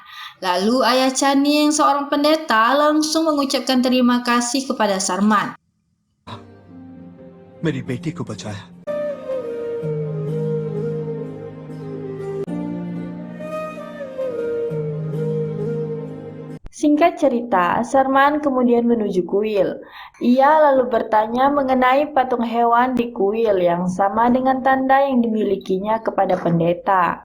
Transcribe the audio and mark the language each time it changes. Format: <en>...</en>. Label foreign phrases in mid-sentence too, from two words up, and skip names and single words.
<id>Lalu ayah Chani yang seorang pendeta langsung mengucapkan terima kasih kepada Sarman.</id> <hi>मेरी बेटी को बचाया।</hi> <id>Singkat cerita, Sarman kemudian menuju kuil. Ia lalu bertanya mengenai patung hewan di kuil yang sama dengan tanda yang dimilikinya kepada pendeta.</id>